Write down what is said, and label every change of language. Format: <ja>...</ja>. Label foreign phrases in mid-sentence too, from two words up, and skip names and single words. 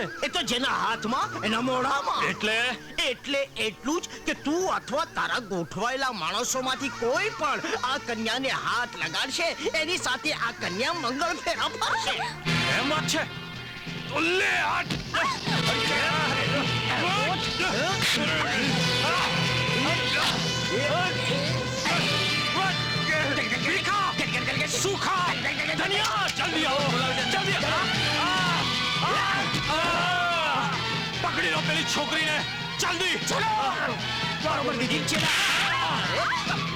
<gu>એ તો જેના હાથમાં એના મોઢામાં. એટલે એટલું જ કે તું અથવા તારા ગોઠવાયેલા માણસોમાંથી કોઈ પણ આ કન્યાને હાથ લગાડશે, એની સાથે આ કન્યા મંગળ ફેરા ફરશે. એમ વાત છે તો લે હાથ.</gu> <hi>सूखा धनिया जल्दी आओ, जल्दी</hi> <gu>પકડી લો પેલી છોકરી ને,</gu> <hi>जल्दी चलो.</hi> <mr>बरोबर दीदी चला.</mr>